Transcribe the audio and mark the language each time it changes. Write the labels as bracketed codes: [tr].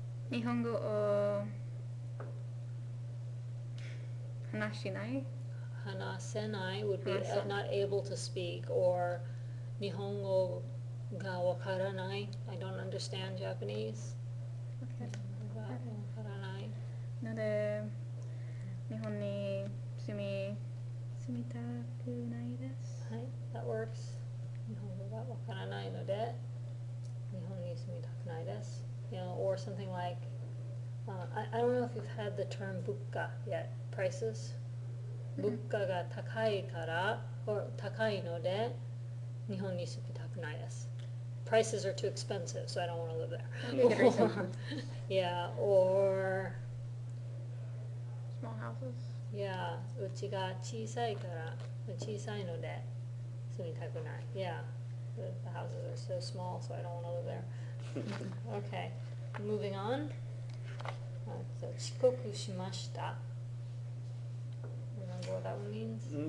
[ja] 日本語を話しない [en] hanasenai would be [ja] Hanasen. [en] not able to speak, or nihongo ga wakaranai. I don't understand Japanese. Okay. [ja] Ga wakaranai. ので日本に住みたくないです。 [en] はい、 that works. [ja] 日本語がわからないので日本に住みたくないです。 [en] You know, or something like, I don't know if you've had the term 物価 yet. Prices. [ja] 物価が高いから、or 高いので日本に住みたくないです。 [en] Prices are too expensive, so I don't want to live there. Okay, Yeah, or small houses. [ja] yeah, うちが小さいから小さいので住みたくない。 [en] Yeah, the houses are so small, so I don't want to live there. Okay, moving on. So 遅刻しました。 Remember what that one means?